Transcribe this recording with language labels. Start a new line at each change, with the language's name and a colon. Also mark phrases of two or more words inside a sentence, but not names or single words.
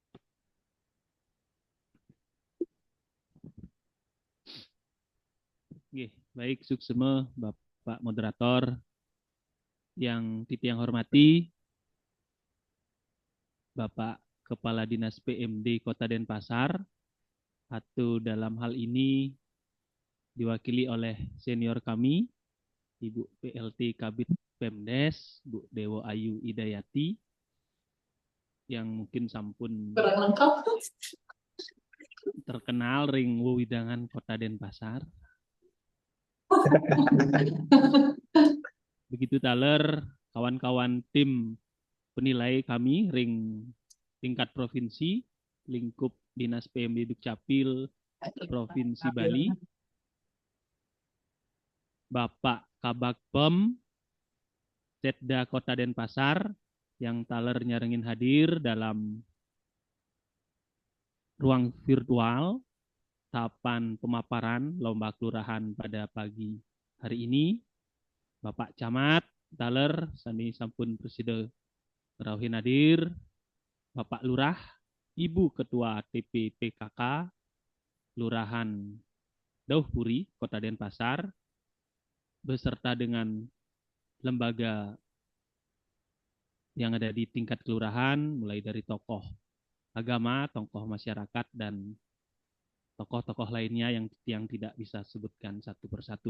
Indonesian: Baik, suksema Bapak Moderator yang hormati, Bapak Kepala Dinas PMD Kota Denpasar, atau dalam hal ini diwakili oleh senior kami, Ibu PLT Kabid Pemdes, Bu Dewo Ayu Idayati, yang mungkin sampun terkenal
Balinese: ring wewidangan
Indonesian: Kota Denpasar. Begitu taler kawan-kawan tim penilai kami ring tingkat provinsi, lingkup Dinas PMD Dukcapil Provinsi Bali, Bapak Kabak Pem Setda Kota Denpasar yang
Balinese: taler nyarengin
Indonesian: hadir dalam ruang virtual tahapan pemaparan lomba kelurahan pada pagi hari ini, Bapak Camat
Balinese: taler sani sampun
Indonesian: presiden Rauhin hadir, Bapak Lurah, Ibu Ketua TPPKK Lurahan Daupuri Kota Denpasar beserta dengan lembaga yang ada di tingkat kelurahan, mulai dari tokoh agama, tokoh masyarakat, dan tokoh-tokoh lainnya yang tidak bisa sebutkan satu persatu.